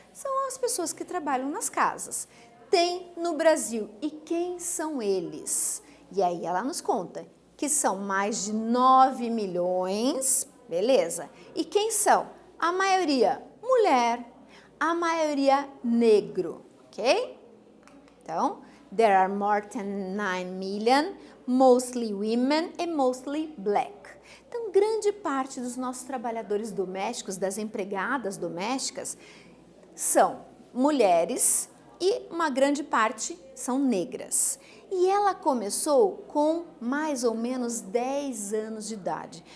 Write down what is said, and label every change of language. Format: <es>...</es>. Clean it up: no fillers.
<pt>São as pessoas que trabalham nas casas. Tem no Brasil. E quem são eles? E aí ela nos conta que são mais de 9 milhões, beleza. E quem são? A maioria mulher, a maioria negro, ok? Então,</pt> <en>there are more than 9 million, mostly women and mostly black.</en> <pt>Então, grande parte dos nossos trabalhadores domésticos, das empregadas domésticas, são mulheres e uma grande parte são negras. E ela começou com mais ou menos 10 anos de idade.</pt>